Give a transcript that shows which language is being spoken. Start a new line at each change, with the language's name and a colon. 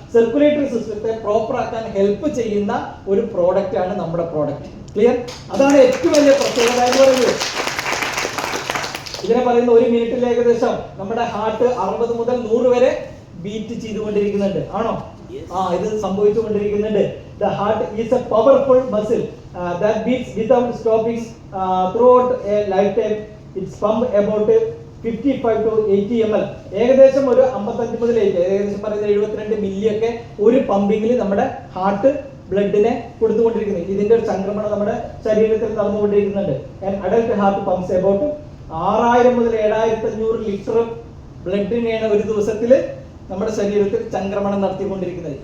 Malayalam: Circulatory സിസ്റ്റത്തെ proper ആക്കാൻ help ചെയ്യുന്ന ഒരു പ്രോഡക്റ്റ് ആണ് നമ്മുടെ പ്രോഡക്റ്റ്. ക്ലിയർ? അതാണ് ഏറ്റവും വലിയ പ്രത്യേകത എന്ന് പറയുന്നത്. ഇതിനെ പറയുന്ന ഒരു മിനിറ്റിൽ ഏകദേശം നമ്മുടെ ഹാർട്ട് 60 മുതൽ 100 വരെ ബീറ്റ് ചെയ്തുകൊണ്ടിരിക്കുന്നുണ്ട്. ആണോ? ഇത് സംഭവിച്ചുകൊണ്ടിരിക്കുന്നുണ്ട്.
English: The heart is a powerful muscle that beats without stopping throughout a lifetime. It's pump about 55 to 80 ml.
Malayalam: ഏകദേശം ഒരു 55 മുതൽ ഏകദേശം പറയുന്നത് 72 മില്ലി ഒക്കെ ഒരു പമ്പിങ്ങിൽ നമ്മുടെ ഹാർട്ട് ബ്ലഡിനെ കൊടുത്തുകൊണ്ടിരിക്കുന്നത്. ഇതിന്റെ ഒരു സംക്രമണം നമ്മുടെ ശരീരത്തിൽ നടന്നുകൊണ്ടിരിക്കുന്നുണ്ട്.
English: adult heart pumps about
Malayalam: 6000 മുതൽ 7500 ലിറ്റർ ബ്ലഡിനെയാണ് ഒരു ദിവസത്തിൽ നമ്മുടെ ശരീരത്തിൽ ചംക്രമണം നടത്തിക്കൊണ്ടിരിക്കുന്നത്.